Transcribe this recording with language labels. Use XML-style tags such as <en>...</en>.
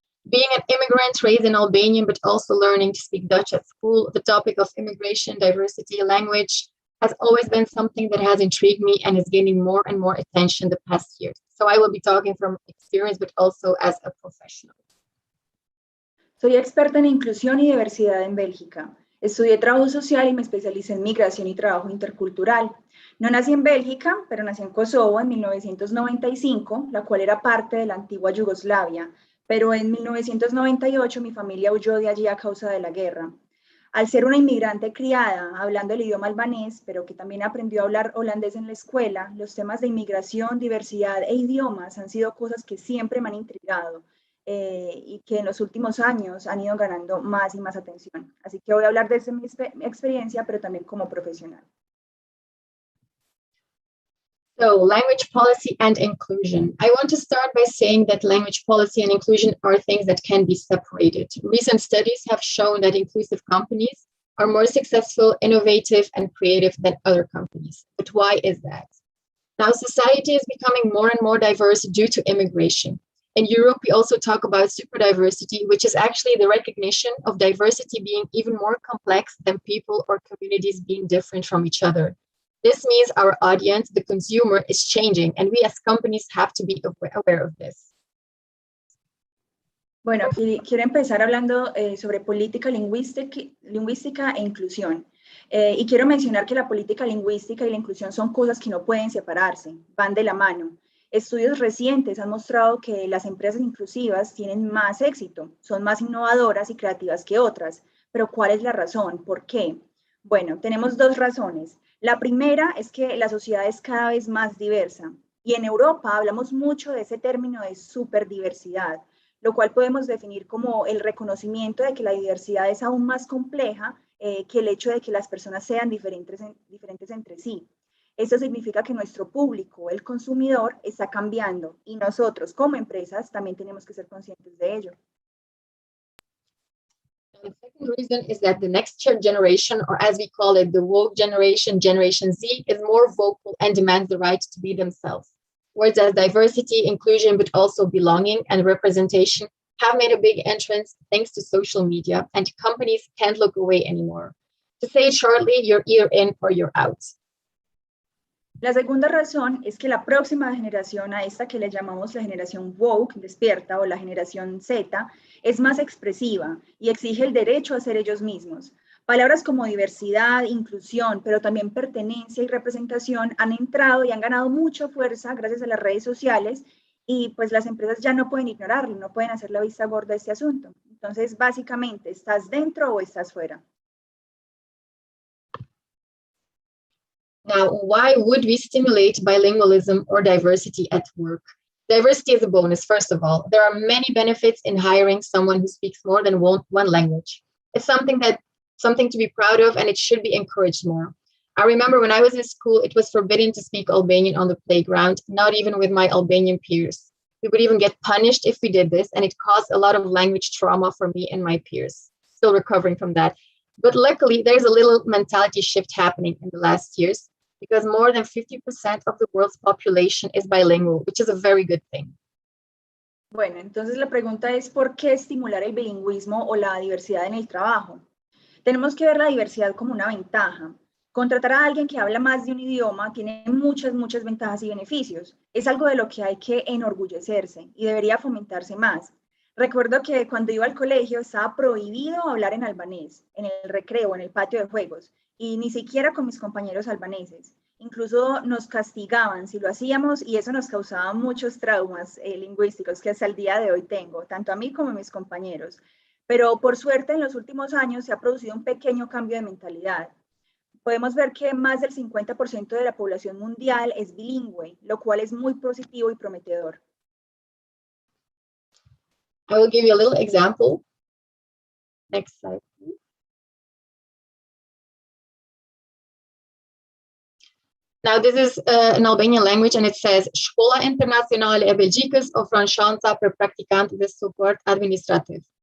<en>Being an immigrant raised in Albania, but also learning to speak Dutch at school, the topic of immigration, diversity, language has always been something that has intrigued me and is gaining more and more attention the past years. So I will be talking from experience, but also as a professional.</en> <es>Soy experta en inclusión y diversidad en Bélgica. Estudié trabajo social y me especialicé en migración y trabajo intercultural. No nací en Bélgica, pero nací en Kosovo en 1995, la cual era parte de la antigua Yugoslavia, pero en 1998 mi familia huyó de allí a causa de la guerra. Al ser una inmigrante criada, hablando el idioma albanés, pero que también aprendió a hablar holandés en la escuela, los temas de inmigración, diversidad e idiomas han sido cosas que siempre me han intrigado y que en los últimos años han ido ganando más y más atención. Así que voy a hablar desde mi experiencia, pero también como profesional.</es> <en>So, language policy and inclusion. I want to start by saying that language policy and inclusion are things that can be separated. Recent studies have shown that inclusive companies are more successful, innovative, and creative than other companies. But why is that? Now, society is becoming more and more diverse due to immigration. In Europe, we also talk about super diversity, which is actually the recognition of diversity being even more complex than people or communities being different from each other. This means our audience, the consumer, is changing, and we as companies have to be aware of this.</en> <es>Bueno, quiero empezar hablando sobre política lingüística e inclusión. Y quiero mencionar que la política lingüística y la inclusión son cosas que no pueden separarse, van de la mano. Estudios recientes han mostrado que las empresas inclusivas tienen más éxito, son más innovadoras y creativas que otras. Pero ¿cuál es la razón? ¿Por qué? Bueno, tenemos dos razones. La primera es que la sociedad es cada vez más diversa y en Europa hablamos mucho de ese término de superdiversidad, lo cual podemos definir como el reconocimiento de que la diversidad es aún más compleja que el hecho de que las personas sean diferentes entre sí. Esto significa que nuestro público, el consumidor, está cambiando y nosotros como empresas también tenemos que ser conscientes de ello.</es> <en>The second reason is that the next generation, or as we call it, the woke generation, Generation Z, is more vocal and demands the right to be themselves. Words as diversity, inclusion, but also belonging and representation have made a big entrance thanks to social media, and companies can't look away anymore. To say it shortly, you're either in or you're out.</en> <es>La segunda razón es que la próxima generación, a esta que le llamamos la generación woke, despierta, o la generación Z, es más expresiva y exige el derecho a ser ellos mismos. Palabras como diversidad, inclusión, pero también pertenencia y representación han entrado y han ganado mucha fuerza gracias a las redes sociales y pues las empresas ya no pueden ignorarlo, no pueden hacer la vista gorda de este asunto. Entonces, básicamente, ¿estás dentro o estás fuera?</es> <en>Now, why would we stimulate bilingualism or diversity at work? Diversity is a bonus, first of all. There are many benefits in hiring someone who speaks more than one language. It's something to be proud of, and it should be encouraged more. I remember when I was in school, it was forbidden to speak Albanian on the playground, not even with my Albanian peers. We would even get punished if we did this, and it caused a lot of language trauma for me and my peers. Still recovering from that. But luckily, there's a little mentality shift happening in the last years, because more than 50% of the world's population is bilingual, which is a very good thing.</en> <es>Bueno, entonces la pregunta es, ¿por qué estimular el bilingüismo o la diversidad en el trabajo? Tenemos que ver la diversidad como una ventaja. Contratar a alguien que habla más de un idioma tiene muchas ventajas y beneficios. Es algo de lo que hay que enorgullecerse y debería fomentarse más. Recuerdo que cuando iba al colegio estaba prohibido hablar en albanés, en el recreo, en el patio de juegos, y ni siquiera con mis compañeros albaneses. Incluso nos castigaban si lo hacíamos y eso nos causaba muchos traumas lingüísticos que hasta el día de hoy tengo, tanto a mí como a mis compañeros. Pero por suerte en los últimos años se ha producido un pequeño cambio de mentalidad. Podemos ver que más del 50% de la población mundial es bilingüe, lo cual es muy positivo y prometedor.</es> <en>I will give you a little example. Next slide, please. Now, this is an Albanian language, and it says,</en> <sq>Shkolla Internacionale e Belgjikës ofron shansa për praktikantë dhe support administrativ.</sq>